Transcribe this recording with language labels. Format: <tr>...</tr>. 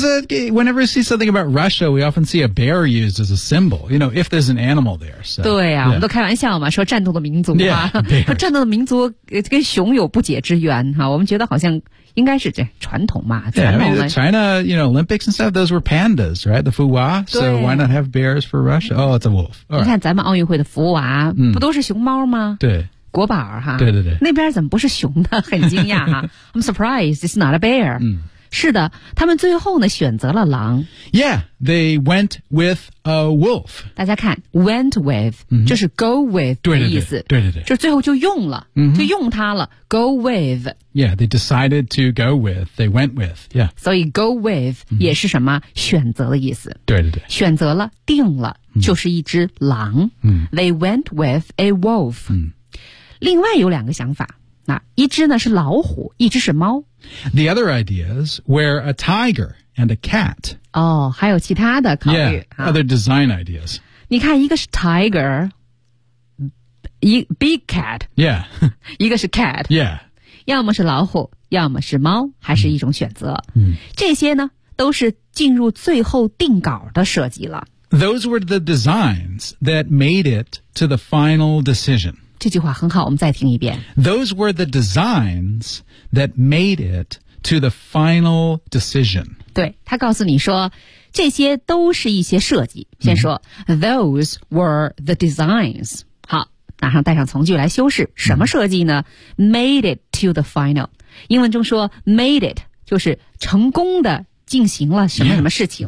<en>Because、whenever we see something about Russia, we often see a bear used as a symbol. You know, if there's an animal there. So,</en> <zh>对啊、 yeah. 我们都开玩笑嘛说战斗的民族啊、</zh> <en>yeah,</en> <zh>战斗的民族跟熊有不解之缘哈我们觉得好像应该是这传统嘛</zh> <en>yeah, I mean, China, you know, Olympics and stuff, those were pandas, right? The 福娃 So why not have bears for Russia? Oh, it's a wolf.、Right.</en> <zh>你看咱们奥运会的福娃不都是熊猫吗对。国宝哈对。那边怎么不是熊呢很惊讶哈。 I'm surprised, it's not a bear.、是的他们最后呢选择了狼。</zh> <en>Yeah, they went with a wolf.</en> <zh>大家看 , went with,、就是 go with 的意思。对。就最后就用了、就用它了 , go with.</zh> <en>Yeah, they decided to go with, they went with, yeah.</en> <zh>所以 go with 也是什么、选择的意思。对。选择了定了、就是一只狼。 They went with a wolf.、另外有两个想法，那一只呢是老虎，一只是猫。</zh> <en>The other ideas were a tiger and a cat.</en> <zh>哦，还有其他的考虑。</zh> <en>Yeah, other design ideas.</en> <zh>你看，一个是 tiger, big cat.</zh> <en>Yeah.</en> <zh>一个是 cat.</zh> <en>Yeah.</en> <zh>要么是老虎，要么是猫，还是一种选择。这些呢，都是进入最后定稿的设计了。</zh> <en>Those were the designs that made it to the final decision.</en> <zh>这句话很好我们再听一遍。</zh> <en>Those were the designs that made it to the final decision.</en> <zh>对他告诉你说这些都是一些设计。</zh> <en>先说、 Those were the designs.</en> <zh>好拿上带上从句来修饰。什么设计呢、 Made it to the final. 英文中说 made it, 就是成功的进行了什么什么事情。</zh>